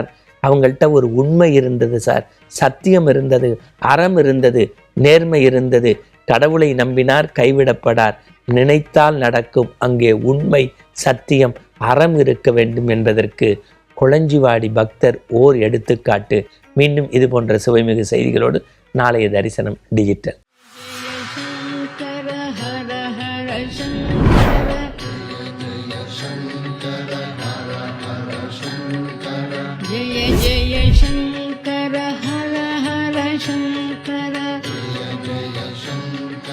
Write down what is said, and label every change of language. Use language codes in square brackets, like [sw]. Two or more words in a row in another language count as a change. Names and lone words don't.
[ta] அவங்கள்ட்ட ஒரு உண்மை இருந்தது சார், சத்தியம் இருந்தது, அறம் இருந்தது, நேர்மை இருந்தது. கடவுளை நம்பினார் கைவிடப்படார், நினைத்தால் நடக்கும். அங்கே உண்மை, சத்தியம், அறம் இருக்க வேண்டும் என்பதற்கு கொளஞ்சிவாடி பக்தர் ஓர் எடுத்துக்காட்டு. மீண்டும் இது போன்ற சுவைமிகு செய்திகளோடு நாளைய தரிசனம் டிஜிட்டல். [sa] जय जय शंकर हर हर शंकर, जय जय शंकर.